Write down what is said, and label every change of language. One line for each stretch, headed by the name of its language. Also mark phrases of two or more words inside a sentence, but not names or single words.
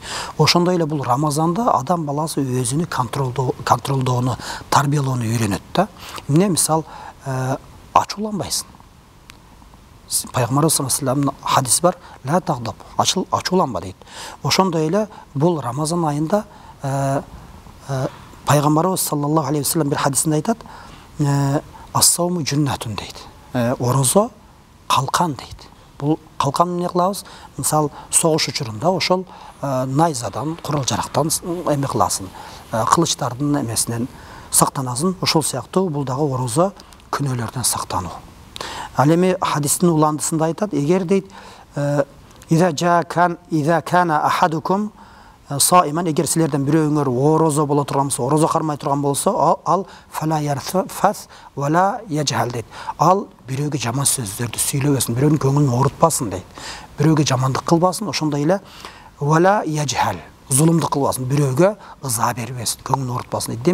Kyrgyz: Ошондой эле бул Рамазанда адам баласы өзүнү контролдоону, тарбиялоону үйрөнөт да. Эмне мисал, ачууланбайсың. Пайгамбарыбыз
Arabic: صلى الله عليه و
Kyrgyz: саллямдын хадиси бар,
Arabic: لا تغضب,
Kyrgyz: ачууланба дейт. Ошондой эле бул Рамазан айында Пайгамбарыбыз
Arabic: صلى الله عليه وسلم
Kyrgyz: бир хадисинде айтат,
Arabic: الصوم جنة
Kyrgyz: дейт. Орозо калкан дейт. Бул калкан эмне кылабыз? Мисал, согуш учурунда ошол найзадан, курал-жарактан эме кыласың, кылычтардын эмесинен сактанасың. Ошол сыяктуу бул дагы орозо күнөөлөрдөн сактануу. Ал эми хадистин уландысында айтат, эгер дейт,
Arabic: إذا كان أحدكم صائما,
Kyrgyz: эгер силерден бирөөңөр орозо боло турган болсо, орозо кармай турган болсо, ал
Arabic: فلا يرفث ولا يجهل
Kyrgyz: дейт. Ал бирөөгө жаман сөздөрдү сүйлөбөсүн, бирөөнүн көңүлүн оорутпасын дейт. Бирөөгө жамандык кылбасын, ошондой эле
Arabic: ولا يجهل,
Kyrgyz: зулумдук кылбасын, бирөөгө ыза бербесин, көңүлүн оорутпасын дейт.